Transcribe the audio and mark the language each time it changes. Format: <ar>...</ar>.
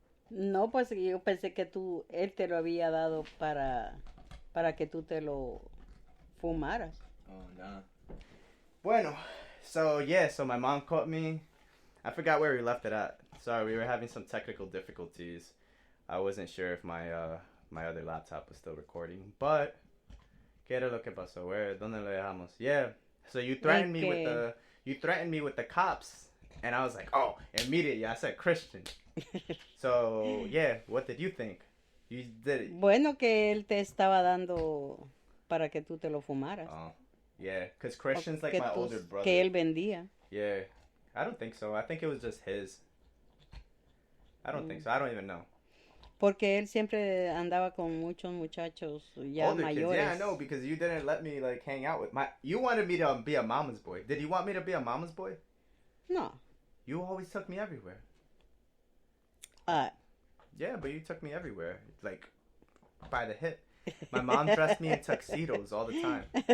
<es>No, pues yo pensé que él te lo había dado para que tú te lo fumaras.</es> <en>Oh, no. Bueno, so my mom caught me. I forgot where we left it at. Sorry, we were having some technical difficulties. I wasn't sure if my other laptop was still recording, but</en> <es>¿qué era lo que pasó? ¿Dónde lo dejamos?</es> <en>Yeah. So you threatened me with the cops, and I was like, oh, immediately I said Christian. So yeah, what did you think? You did it.</en> <es>Bueno, que él te estaba dando para que tú te lo fumaras.</es> <en>Oh, yeah, because Christian's like my older brother.</en> <es>Que él vendía.</es> <en>Yeah, I don't think so. I think it was just his. I don't think so. I don't even know.</en> <es>Porque él siempre andaba con muchos muchachos ya</es> <en>older</en> <es>mayores.</es> <en>Kids. Yeah, I know, because you didn't let me like hang out with You wanted me to be a mama's boy. Did you want me to be a mama's boy? No. You always took me everywhere. Yeah, but you took me everywhere, like by the hip. My mom dressed me in tuxedos all the time.</en>